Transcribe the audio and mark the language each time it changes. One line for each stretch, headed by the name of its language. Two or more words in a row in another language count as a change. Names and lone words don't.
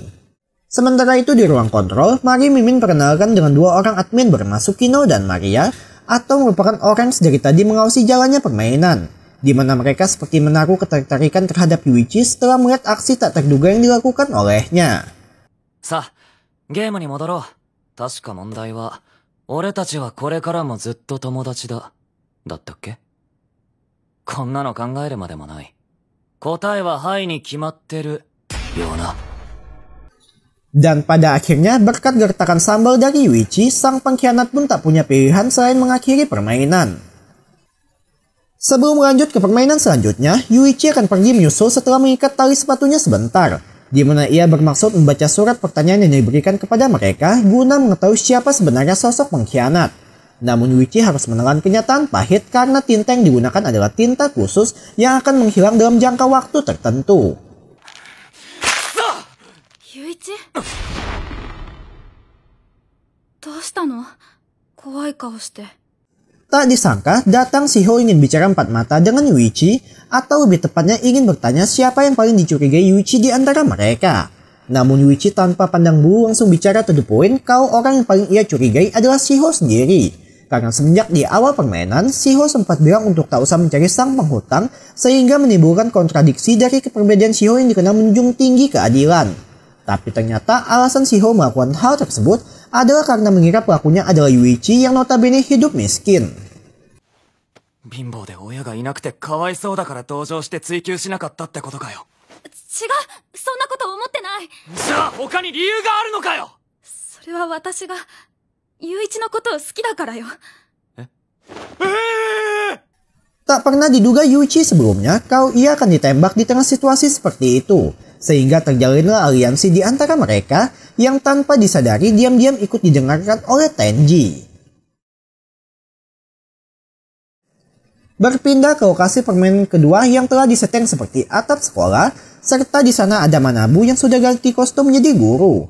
Indonesian: Sementara itu di ruang kontrol, Mari Mimin perkenalkan dengan 2 orang admin bernama Sukino dan Maria, atau merupakan orang yang dari tadi mengawasi jalannya permainan. Di mana mereka seperti menaruh ketertarikan terhadap Yuichi setelah melihat aksi tak terduga yang dilakukan olehnya.
Japanese: さあ、ゲームに戻ろう。確か問題は、俺たちはこれからもずっと友達だ。だったっけ？こんなの考えるまでもない。答えははいに決まってる。よな。
Indonesian: Dan pada akhirnya berkat gertakan sambal dari Yuichi, sang pengkhianat pun tak punya pilihan selain mengakhiri permainan. Sebelum lanjut ke permainan selanjutnya, Yuichi akan pergi menyusul setelah mengikat tali sepatunya sebentar, di mana ia bermaksud membaca surat pertanyaan yang diberikan kepada mereka guna mengetahui siapa sebenarnya sosok pengkhianat. Namun Yuichi harus menelan kenyataan pahit karena tinta yang digunakan adalah tinta khusus yang akan menghilang dalam jangka waktu tertentu.
Japanese: ユイチ？どうしたの？怖い顔して。
Indonesian: Tak disangka datang Shiho ingin bicara empat mata dengan Yuichi, atau lebih tepatnya ingin bertanya siapa yang paling dicurigai Yuichi di antara mereka. Namun Yuichi tanpa pandang bulu langsung bicara
English: to the point
Indonesian: kalau orang yang paling ia curigai adalah Shiho sendiri. Karena semenjak di awal permainan, Shiho sempat bilang untuk tak usah mencari sang penghutang, sehingga menimbulkan kontradiksi dari keperbedaan Shiho yang dikenal menjunjung tinggi keadilan. Tapi ternyata alasan Shiho melakukan hal tersebut adalah karena mengira pelakunya adalah Yuichi yang notabene hidup miskin.
Japanese: 貧乏で親がいなくてかわいそうだから同情して追求しなかったってことかよ。違う、そんなこと思ってない。じゃあ他に理由があるのかよ。それは私がユイチのことを好きだからよ。
Indonesian: Tak pernah diduga Yuichi sebelumnya kalau ia akan ditembak di tengah situasi seperti itu, sehingga terjalinlah aliansi di antara mereka yang tanpa disadari diam-diam ikut didengarkan oleh Tenji. Berpindah ke lokasi permainan kedua yang telah disetting seperti atap sekolah, serta di sana ada Manabu yang sudah ganti kostum menjadi guru.